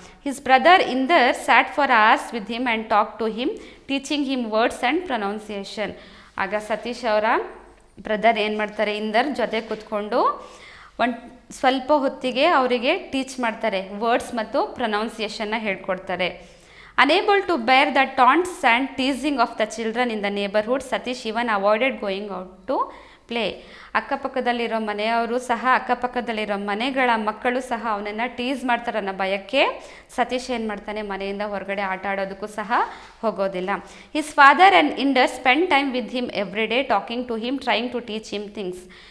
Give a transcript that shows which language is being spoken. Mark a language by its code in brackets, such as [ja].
[en] His brother Inder sat for hours with him and talk to him, teaching him words and pronunciation. [kn] ಆಗ ಸತೀಶ್ ಅವರ brother ಏನು ಮಾಡ್ತಾರೆ, ಇಂದರ್ ಜೊತೆ ಕೂತ್ಕೊಂಡು ಸ್ವಲ್ಪ ಹೊತ್ತಿಗೆ ಅವರಿಗೆ ಟೀಚ್ ಮಾಡ್ತಾರೆ, ವರ್ಡ್ಸ್ ಮತ್ತು ಪ್ರೊನೌನ್ಸಿಯೇಷನ್ನ ಹೇಳ್ಕೊಡ್ತಾರೆ. [en] Unable to bear the taunts and teasing of the children in the neighborhood, Satish even avoided going out to play. [kn] ಅಕ್ಕಪಕ್ಕದಲ್ಲಿರೋ ಮನೆಯವರು ಸಹ, ಅಕ್ಕಪಕ್ಕದಲ್ಲಿರೋ ಮನೆಗಳ ಮಕ್ಕಳು ಸಹ ಅವನನ್ನು ಟೀಸ್ ಮಾಡ್ತಾರೆ ಅನ್ನೋ ಭಯಕ್ಕೆ ಸತೀಶ್ ಏನು ಮಾಡ್ತಾನೆ, ಮನೆಯಿಂದ ಹೊರಗಡೆ ಆಟ ಆಡೋದಕ್ಕೂ ಸಹ ಹೋಗೋದಿಲ್ಲ. [en] His father and Inder spend time with him every day, talking to him, trying to teach him things.